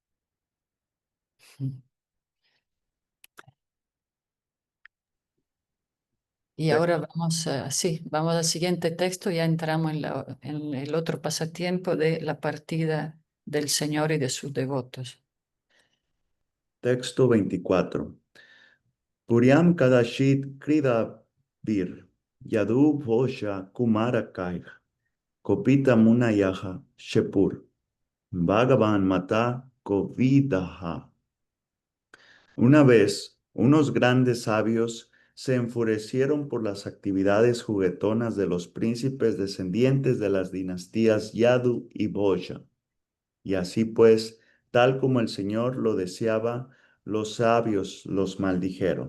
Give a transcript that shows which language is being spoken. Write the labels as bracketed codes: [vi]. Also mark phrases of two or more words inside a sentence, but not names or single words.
[es] Y Tec- ahora vamos sí, vamos al siguiente texto, ya entramos en el otro pasatiempo de la partida del Señor y de sus devotos. Texto 24. [sa] Puriam kadashit krida vir, yadu bhosha kumara kaih, kopita munayaha shepur, Bhagavan mata kovidaha. [es] Una vez, unos grandes sabios se enfurecieron por las actividades juguetonas de los príncipes descendientes de las dinastías Yadu y Bosha. Y así pues, tal como el Señor lo deseaba, los sabios los maldijeron.